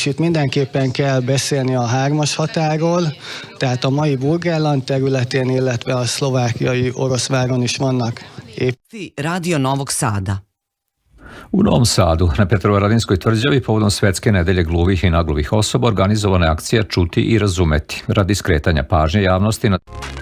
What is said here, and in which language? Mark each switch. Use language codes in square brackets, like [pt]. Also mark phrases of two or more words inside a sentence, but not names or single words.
[hu] itt mindenképpen kell beszélni a 3-as határól, tehát a mai Burgenland területén, illetve a szlovákiai Oroszváron is vannak [sr] Radio Novog Sada. U Novom Sadu, na Petrovaradinskoj tvrđavi, povodom Svetske nedelje gluvih i nagluvih osoba, organizovana je akcija Čuti i razumeti, radi skretanja pažnje javnosti na...